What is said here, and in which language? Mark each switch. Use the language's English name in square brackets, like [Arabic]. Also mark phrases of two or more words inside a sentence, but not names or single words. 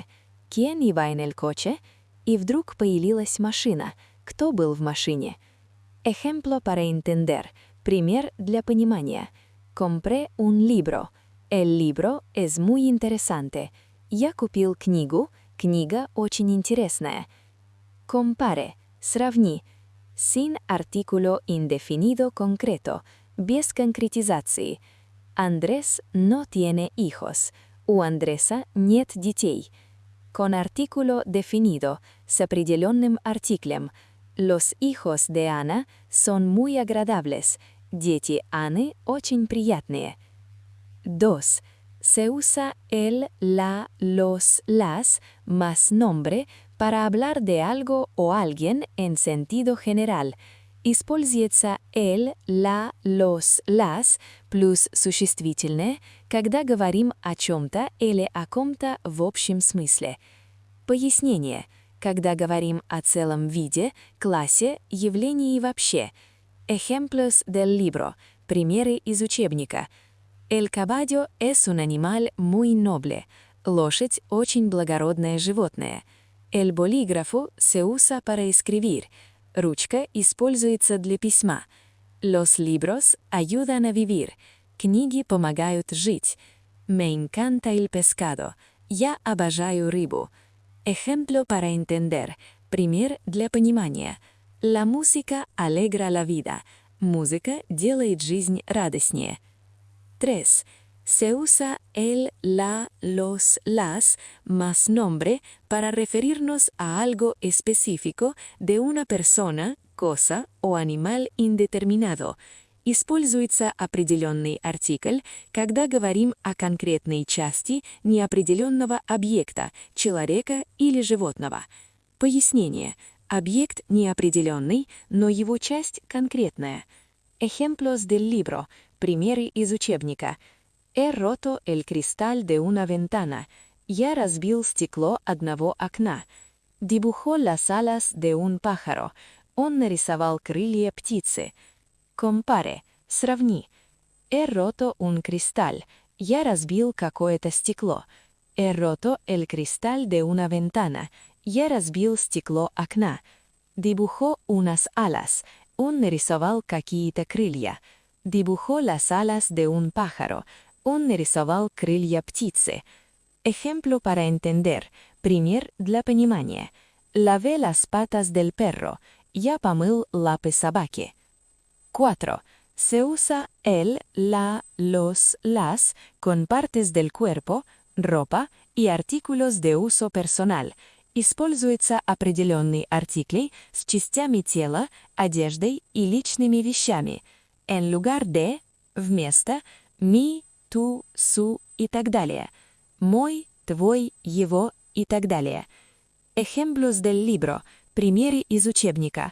[Spanish] ¿Quién iba en el coche? [Russian] И вдруг появилась машина. Кто был в машине? [Spanish] Ejemplo para entender. [Russian] Пример для понимания. [Spanish] Compré un libro. El libro es muy interesante. [Russian] Я купил книгу. Книга очень интересная. [Spanish] Compare. Сравни. Sin artículo indefinido concreto. [Russian] Без конкретизации. [Spanish] Andrés no tiene hijos. [Russian] У Андреса нет детей. [Spanish] Con artículo definido, [Russian] с определенным артиклем. [Spanish] Los hijos de Ana son muy agradables. [Russian] Дети Анны очень приятные. 2. [Spanish] Se usa el, la, los, las más nombre para hablar de algo o alguien en sentido general. [Russian] Используется [Spanish] el, la, los, las [Russian] плюс существительное, когда говорим о чем-то или о ком-то в общем смысле. Пояснение. Когда говорим о целом виде, классе, явлении вообще. [Spanish] Ejemplos del libro. [Russian] Примеры из учебника. [Spanish] El caballo es un animal muy noble. [Russian] Лошадь – очень благородное животное. [Spanish] El bolígrafo se usa para escribir. [Russian] Ручка используется для письма. [Spanish] Los libros ayudan a vivir. [Russian] Книги помогают жить. [Spanish] Me encanta el pescado. [Russian] Я обожаю рыбу. [Spanish] Ejemplo para entender. [Russian] Пример для понимания. [Spanish] La música alegra la vida. [Russian] Música делает жизнь радостнее. 3. [Spanish] Se usa el, la, los, las más nombre para referirnos a algo específico de una persона, cosa o animal indeterminado. [Russian] Используется определенный артикль, когда говорим о конкретной части неопределенного объекта, человека или животного. Пояснение. Объект неопределенный, но его часть конкретная. [Spanish] Ejemplos del libro. [Russian] Примеры из учебника. [Spanish] He roto el cristal de una ventana. [Russian] Я разбил стекло одного окна. [Spanish] Dibujó las alas de un pájaro. [Russian] Он нарисовал крылья птицы. [Spanish] Compare. Сравни. He roto un cristal. [Russian] Я разбил какое-то стекло. [Spanish] He roto el cristal de una ventana. [Russian] Я разбил стекло окна. [Spanish] Dibujó unas alas. [Russian] Он нарисовал какие-то крылья. [Spanish] Dibujó las alas de un pájaro. [Russian] Он нарисовал крылья птицы. [Spanish] Ejemplo para entender. [Russian] Пример для понимания. [Spanish] Lavé las patas del perro. [Russian] Я помыл лапы собаки. 4. [Spanish] Se usa el, la, los, las con partes del cuerpo, ropa y artículos de uso personal. [Russian] Используется определенный артикль с частями тела, одеждой и личными вещами. [Spanish] En lugar de, вместо, mi, tu, su [Russian] и так далее. Мой, твой, его и так далее. [Spanish] Ejemplos del libro. [Russian] Примеры из учебника.